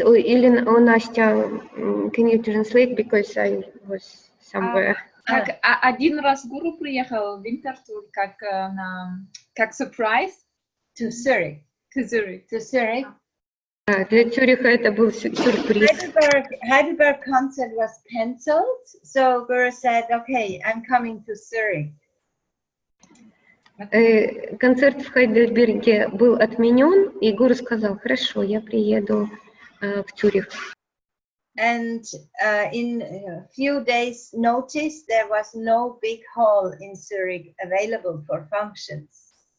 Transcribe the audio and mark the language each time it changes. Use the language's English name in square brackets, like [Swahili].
[Russian] Или [English] Настя, can you translate because I was somewhere. [Russian] Как один раз Гуру приехал в Винтертур как surprise [English] To Zurich. to Zurich. To Zurich. [Russian] Для Цюриха это был сюрприз. [English] Heidelberg concert was cancelled, so Guru said, okay, I'm coming to Zurich. [Russian] Концерт в Хайдельберге был отменен, и Гуру сказал, хорошо, я приеду в Цюрих. [English] And in a few days' notice, there was no big hall in Zurich available for functions.